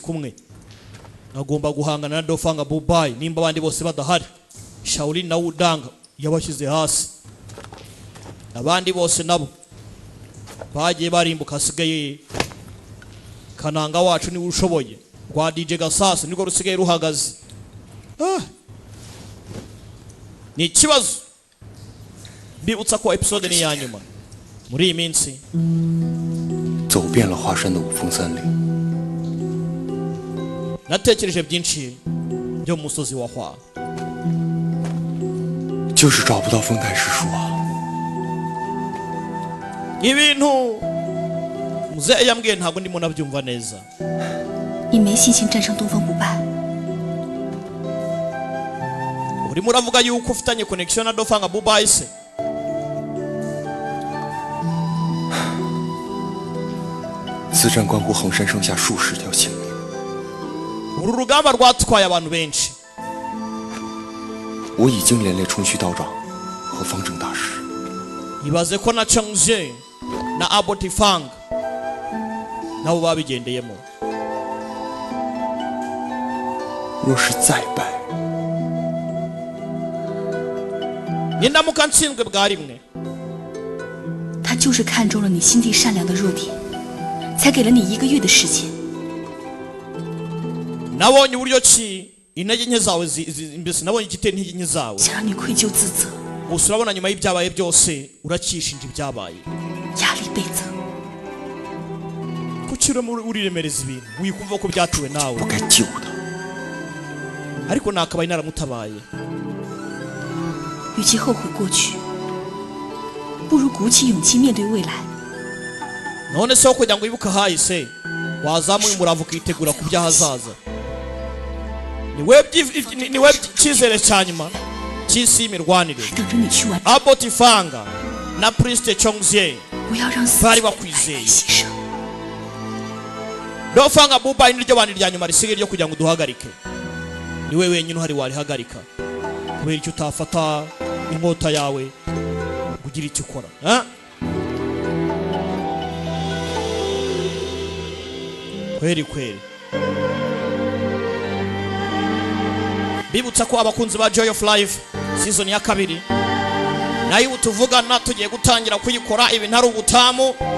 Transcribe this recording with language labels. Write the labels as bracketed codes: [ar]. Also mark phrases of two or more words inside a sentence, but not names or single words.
[rw] kumwe agomba guhangana na Dofanga Bubai nimba abandi bose badahari Shaolin na Udanga yabashyize hasi abandi bose nabo bagiye barimbuka hasigaye Kananga wacu niwe ushoboye rwa DJ Gasasa niko rusigaye ruhagaze ni ikibazo mbibutsa ko episode ni ya nyuma muri iyi minsi [zh] 走遍了华山的五峰山岭， [rw] natekereje byinshi byo mu musozi wa Hwa [zh] 就是找不到丰台师叔啊！ [rw] ibintu muzehe yambwiye ntabwo ndimo nabyumva neza [zh] 你没信心战胜东方不败， [rw] urimo uravuga yuko ufitanye connection na Dofanga Bubai se [zh] 此战关乎衡山上下数十条性命， [rw] uru rugamba rwatwaye abantu benshi [zh] 我已经连累冲虚道长和方正大师。 [rw] ibaze ko na Changzhe na Abotifang nabo babigendeyemo [zh] 若是再败， [rw] nindamuka ntsinzwe bwa rimwe [zh] 他就是看中了你心地善良的弱点，才给了你1个月的时间。 [rw] nabonye uburyo ki intege nke zawe mbese nabonye igitera intege nke zawe [zh] 想让你愧疚自责， [rw] gusa urabona nyuma y'ibyabaye byose uracyishinja ibyabaye [zh] 压力倍增。 [rw] kuki uriremereza ibintu wikumva ko byatewe nawe [zh] 不该救他。 [rw] ariko nakabaye naramutabaye [zh] 与其后悔过去，不如鼓起勇气面对未来。 [rw] none se ho kugira ngo wibuke ahahise wazamuye umuravu ukitegura ku by'ahazaza niwe cyizere cya nyuma cy'isi y'imirwanire [zh] 等着你去完， [rw] Abotifanga na Priest Chongzhe [zh] 不要让死 [rw] bari [zh] 白 [rw] bakwizeye [zh] 牺牲。 [rw] Dofanga Bubai niryo bandi rya nyuma risigaye ryo kugira ngo duhagarike niwe wenyine uhari warihagarika kubera icyo utafata inkota yawe kugira icyo ukora kweri kweri bibutsa ko abakunzi ba Joy of Life season ya 2 nayo tuvugana tugiye gutangira kuyikora ibi ntari ubutamu